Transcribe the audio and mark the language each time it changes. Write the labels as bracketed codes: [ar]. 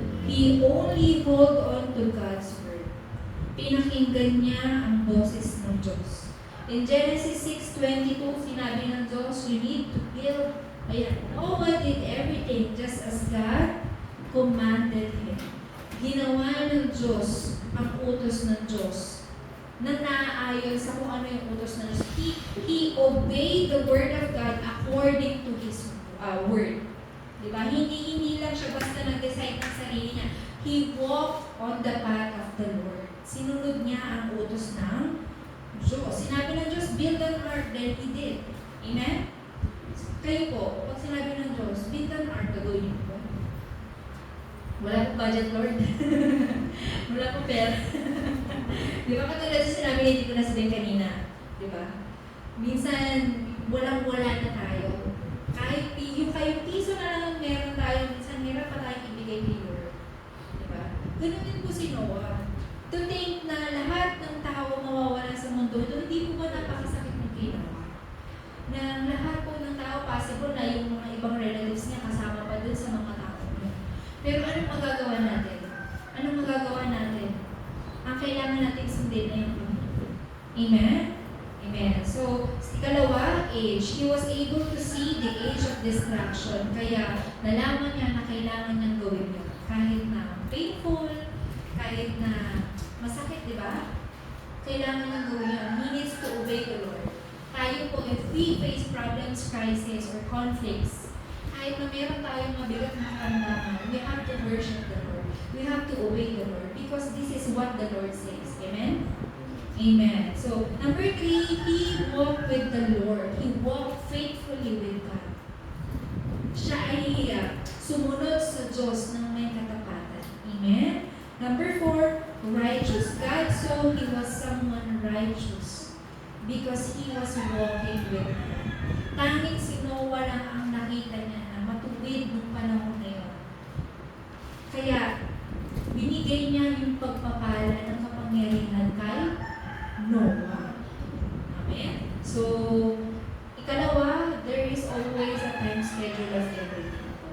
[en] He only hold on to God's word. [tl] Pinakinggan niya ang boses ng Diyos. [en] In Genesis 6:22, [tl] sinabi ng Diyos, [en] you need to build. Ayan, Noah did everything just as God commanded him. [tl] Ginawa ng Diyos ang utos ng Diyos na naaayon sa kung ano yung utos ng Diyos. [en] He obeyed the word of God according to His word. [tl] Diba? Hindi lang siya basta nag-decide ng sarili niya. [en] He walked on the path of the Lord. [tl] Sinunod niya ang utos ng Diyos. Sinabi ng Diyos, [en] build an ark, then He did. Amen? [tl] Kayo po, pag sinabi ng Diyos, [en] build an ark, [tl] gagawin niyo po. Wala pong budget, Lord. Wala pong pera. Di ba katulad sa sinabi ni Tito na sabihin kanina? Di ba? Minsan, walang-wala na tayo. Kahit yung piso na lang meron tayo, minsan meron pa tayong ibigay ni Lord. Di ba? Ganun din po si Noah. [en] To think [tl] na lahat ng tao mawawala sa mundo, hindi po ba napakasakit ng ginawa? Na lahat po ng tao, possible na yung mga ibang relatives niya kasama pa dun sa mga tao niya. Pero anong magagawa natin? Anong magagawa natin? Ang kailangan natin sundin na yung Amen? Amen. So, ikalawa, age. [en] He was able to see the age of destruction. [tl] Kaya, nalaman niya na kailangan niyang gawin yun. Kahit na painful, kahit na masakit, di ba? Kailangan niyang gawin yun. [en] He needs to obey the Lord. Tayo po, if we face problems, crisis, or conflicts, [tl] kahit na meron tayong mabigat na karamdaman, [en] we have to worship the Lord. We have to obey the Lord because this is what the Lord says. Amen? Amen. So, number 3, he walked with the Lord. He walked faithfully with God. [tl] Siya ay sumunod sa Diyos ng may katapatan. [en] Amen? Number 4, righteous. God saw he was someone righteous because he was walking with God. [tl] Tanging si Noah lang ang nakita niya na matuwid ng panahon na yun. Kaya, binigay niya yung pagpapala ng kapangyarihan kay Noah. Amen? [en] So, ikalawa, there is always a time schedule of everything.